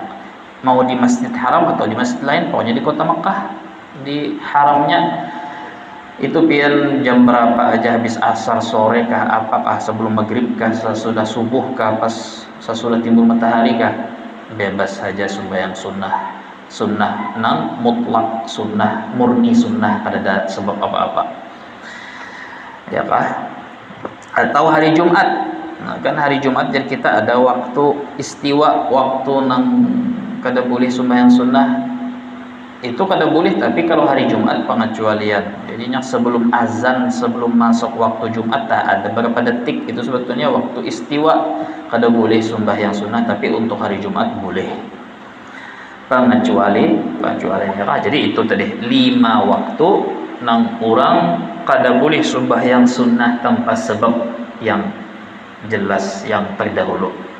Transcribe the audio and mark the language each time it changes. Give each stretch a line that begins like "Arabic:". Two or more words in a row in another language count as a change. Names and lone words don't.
Indonesian: Mau di Masjid Haram atau di masjid lain, pokoknya di kota Mekah, di haramnya itu pian jam berapa aja, habis asar sore kah, apakah sebelum maghrib kah, sesudah subuh kah, pas sesudah timbul matahari kah, bebas saja sembahyang sunnah nang mutlak sunnah, murni sunnah,
Banjar: kada ada sebab apa-apa.
Indonesian: Ya kah? Atau hari Jumat. Nah, kan hari Jumat jadi kita ada waktu istiwa, waktu
Banjar: nang kada boleh
Indonesian: sembahyang sunnah itu kada boleh, tapi kalau hari Jumat pengecualian. Jadinya sebelum azan, sebelum masuk waktu Jumat ada berapa detik itu sebetulnya waktu istiwa,
Banjar: kada boleh
Indonesian: sembahyang sunnah, tapi untuk hari Jumat boleh. Pengecualiannya. Jadi itu tadi 5 waktu
Banjar: nang orang kada boleh
Indonesian: sembahyang sunnah tanpa sebab yang jelas yang terdahulu.